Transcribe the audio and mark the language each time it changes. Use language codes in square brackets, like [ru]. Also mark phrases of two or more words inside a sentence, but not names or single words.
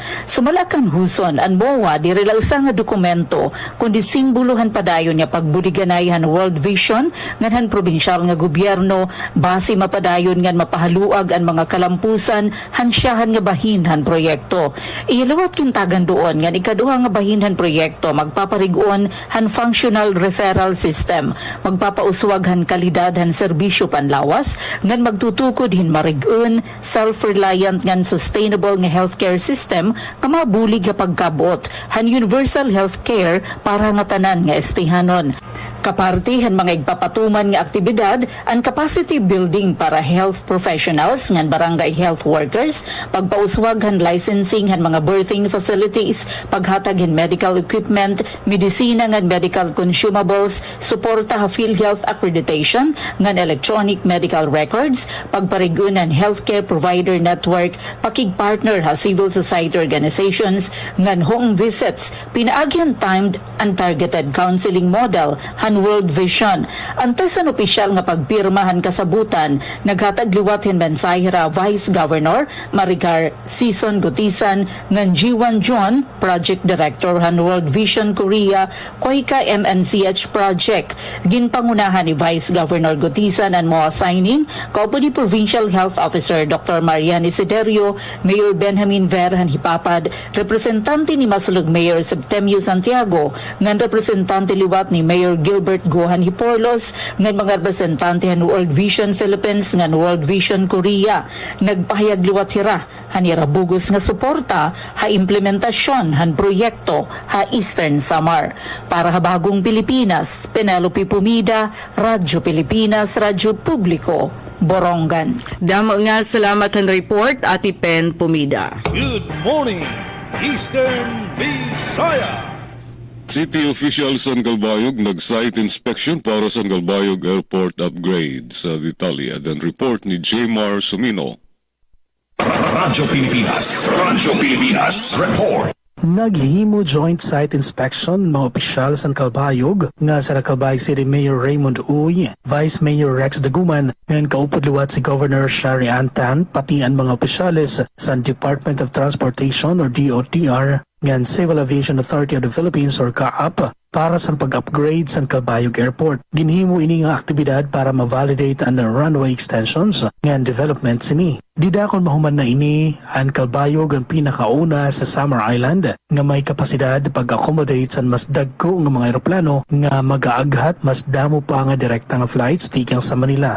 [war] Sumalakan Huson ang MOA di relausa nga dokumento kundi simbolohan padayon nga pagbudiganay han World Vision ngan han probinsyal nga gobyerno base mapadayon ngan mapahaluag ang mga kalampusan hansyahan nga bahinhan proyekto. Ilawat kintagan doon nga ikaduha nga bahinhan proyekto magpaparig-on han [en] functional referral system, [war] magpapauswag han kalidad han serbisyo panlawas ngan magtutukod hin marig-on self-reliant ngan sustainable nga [en] healthcare system [war] nga mabulig nga pagkabot han [en] universal healthcare [war] para nga tanan nga estihanon. Kaparte han mga igpapatuman nga aktibidad ang [en] capacity building [war] para [en] health professionals [war] ngan barangay [en] health workers, [war] pagpauswag han licensing han mga [en] birthing facilities, [war] paghatag han [en] medical equipment, [war] medisina ngag [en] medical consumables, [war] suporta ha PhilHealth accreditation ngan [en] electronic medical records, [war] pagparigunan [en] healthcare provider network, [war] pakigpartner ha [en] civil society organizations [war] ngan [en] home visits, [war] pinaagyan [en] timed and targeted counseling model [war] han World Vision. Antes an opisyal nga pagpirmahan kasabutan, naghatag liwatin mensahe ra Vice Governor Maricar Sison Gutisan ngan G1 John, [en] Project Director [war] han World Vision Korea, Koika MNCH Project. Ginpangunahan ni Vice Governor Gutisan ang mga signing, kaupo ni [en] Provincial Health Officer [war] Dr. Marian Isiderio, Mayor Benjamin Ver han Hipapad, representante ni Masulog Mayor Septemio Santiago, ngan representante liwat ni Mayor Gilbert Gohan Hiporlos, ngan mga representante han World Vision Philippines ngan World Vision Korea. Nagpahayag liwat sira han irabugos nga suporta ha implementasyon han proyekto ha Eastern Samar. Para ha Bagong Pilipinas, Penelope Pumida, Radyo Pilipinas, Radyo Publiko, Borongan. Damo nga salamat ang report, Ati Pen Pumida. [en] Good morning, Eastern Visayas. City officials [war] sa Galbayog [en] nag-site inspection [war] para sa Galbayog Airport upgrade sa Italia. Dan report ni Jmar Sumino. Radyo Pilipinas report. Naghimo [en] joint site inspection [war] mga opisyal sa Calbayog nga sa Calbayog City Mayor Raymond Uy, Vice Mayor Rex Daguman, ngayon kaupod liwat si Governor Shari Antan, pati ang mga opisyales sa Department of Transportation or DOTR, ngan Civil Aviation Authority of the Philippines or CAAP, para sa pag-upgrade sa Calbayog Airport. Ginhimo ini nga aktibidad para ma-validate ang [en] runway extensions [war] ngan development sini. Didakon mahuman na ini ang Calbayog ang pinakauna sa Samar Island nga may kapasidad pag-accommodate sa mas dagko nga mga eroplano nga mag-aaghat mas damo pa nga direkta nga flights tikang sa Manila.